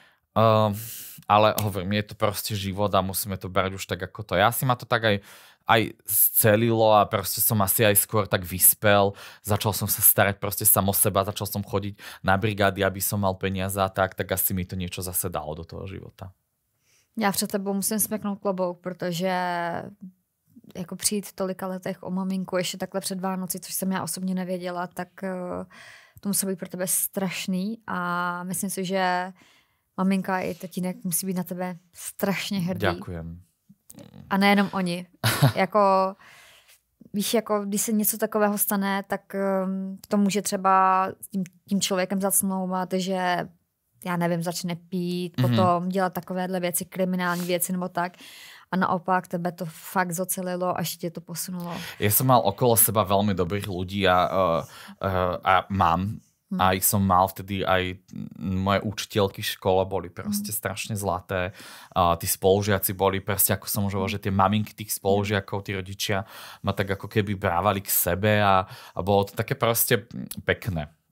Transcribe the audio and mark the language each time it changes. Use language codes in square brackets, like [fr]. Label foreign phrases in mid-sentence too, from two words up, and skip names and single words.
[sk] Ale hovorím, je to proste život a musíme to brať už tak, ako to je. Asi ma to tak aj scelilo a proste som asi aj skôr tak vyspel. Začal som sa starať proste sám o seba, začal som chodiť na brigády, aby som mal peniaze a tak asi mi to niečo zase dalo do toho života. [cs] Já před tebou musím smeknout klobouk, protože jako přijít v tolika letech o maminku ještě takhle před Vánoci, což jsem já osobně nevěděla, tak to muselo být pro tebe strašný a myslím si, že maminka i tatínek musí být na tebe strašně hrdý. [sk] Ďakujem. [cs] A nejenom oni. Jako, víš, jako když se něco takového stane, tak to může třeba tím člověkem zacnouvat, že já nevím, začne pít, potom dělat takovéhle věci, kriminální věci nebo tak. A naopak tebe to fakt zocelilo [sk] a ešte to posunulo. Ja som mal okolo seba veľmi dobrých ľudí a mám. A ich som mal vtedy aj moje učiteľky v škole boli proste strašne zlaté. Tí spolužiaci boli proste, ako som už hovoril, že tie maminky tých spolužiakov, tí rodičia ma tak ako keby brávali k sebe a bolo to také proste pekné.